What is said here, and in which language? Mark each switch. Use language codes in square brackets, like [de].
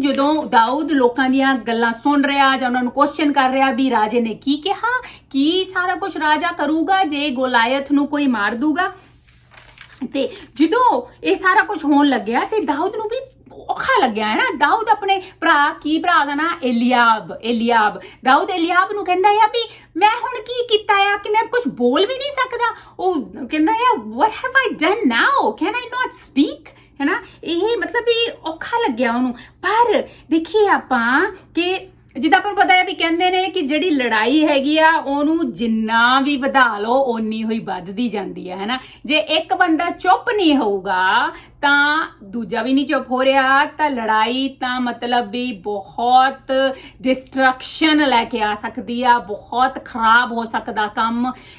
[pa] ਜਦੋਂ ਦਾਊਦ ਲੋਕਾਂ ਦੀਆਂ ਗੱਲਾਂ ਸੁਣ ਰਿਹਾ ਜਾਂ ਉਹਨਾਂ ਨੂੰ ਕੁਐਸਚਨ ਕਰ ਰਿਹਾ ਵੀ ਰਾਜੇ ਨੇ ਕੀ ਕਿਹਾ, ਕੀ ਸਾਰਾ ਕੁਝ ਰਾਜਾ ਕਰੂਗਾ ਜੇ ਗੋਲਾਇਥ ਨੂੰ ਕੋਈ ਮਾਰ ਦੂਗਾ। ਤੇ ਜਦੋਂ ਇਹ ਸਾਰਾ ਕੁਝ ਹੋਣ ਲੱਗਿਆ ਤੇ ਦਾਊਦ ਨੂੰ ਵੀ ਔਖਾ ਲੱਗਿਆ ਹੈ ਨਾ। ਦਾਊਦ ਆਪਣੇ ਭਰਾ ਦਾ ਨਾਂ ਐਲੀਆਬ। ਦਾਊਦ ਐਲੀਆਬ ਨੂੰ ਕਹਿੰਦਾ ਆ ਵੀ ਮੈਂ ਹੁਣ ਕੀ ਕੀਤਾ ਆ ਕਿ ਮੈਂ ਕੁਝ ਬੋਲ ਵੀ ਨਹੀਂ ਸਕਦਾ। ਉਹ ਕਹਿੰਦਾ ਆ [en] what have I done now? Can I not speak? [pa] ਹੈ ਨਾ। ਇਹ ਮਤਲਬ ਵੀ ਔਖਾ ਲੱਗਿਆ ਉਹਨੂੰ। ਪਰ ਦੇਖੀਏ ਆਪਾਂ ਕਿ ਜਿੱਦਾਂ ਆਪਾਂ ਨੂੰ ਪਤਾ ਹੈ ਵੀ ਕਹਿੰਦੇ ਨੇ ਕਿ ਜਿਹੜੀ ਲੜਾਈ ਹੈਗੀ ਆ ਉਹਨੂੰ ਜਿੰਨਾ ਵੀ ਵਧਾ ਲਓ ਓਨੀ ਹੋਈ ਵੱਧਦੀ ਜਾਂਦੀ ਹੈ ਨਾ। ਜੇ ਇੱਕ ਬੰਦਾ ਚੁੱਪ ਨਹੀਂ ਹੋਊਗਾ ਤਾਂ ਦੂਜਾ ਵੀ ਨਹੀਂ ਚੁੱਪ ਹੋ ਰਿਹਾ ਤਾਂ ਲੜਾਈ ਤਾਂ ਮਤਲਬ ਵੀ ਬਹੁਤ ਡਿਸਟਰਕਸ਼ਨ ਲੈ ਕੇ ਆ ਸਕਦੀ ਆ, ਬਹੁਤ ਖਰਾਬ ਹੋ ਸਕਦਾ ਕੰਮ।